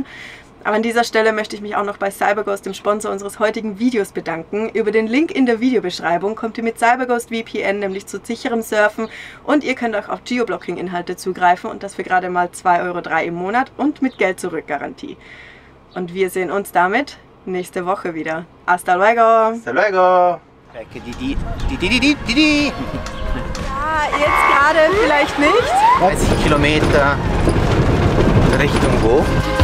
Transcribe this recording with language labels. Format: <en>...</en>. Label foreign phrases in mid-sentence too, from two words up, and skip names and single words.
<de>Aber an dieser Stelle möchte ich mich auch noch bei CyberGhost, dem Sponsor unseres heutigen Videos, bedanken. Über den Link in der Videobeschreibung kommt ihr mit CyberGhost VPN nämlich zu sicherem Surfen und ihr könnt auch auf Geoblocking-Inhalte zugreifen und das für gerade mal 2,03 € im Monat und mit Geld-Zurück-Garantie. Und wir sehen uns damit nächste Woche wieder.</de> <es>Hasta luego! Hasta luego!</es> <de>Ja, jetzt gerade vielleicht nicht. 30 Kilometer Richtung wo?</de>